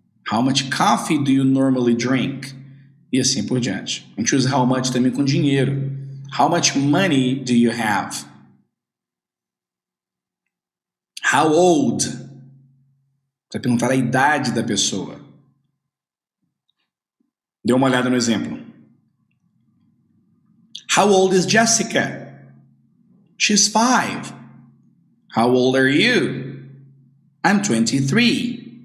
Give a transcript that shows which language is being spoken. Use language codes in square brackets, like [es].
[en] How much coffee do you normally drink? [pt] E assim por diante. A gente usa how much também com dinheiro. [en] How much money do you have? How old? [pt] Você vai perguntar a idade da pessoa. Dê uma olhada no exemplo. [en] How old is Jessica? She's 5. How old are you? I'm 23.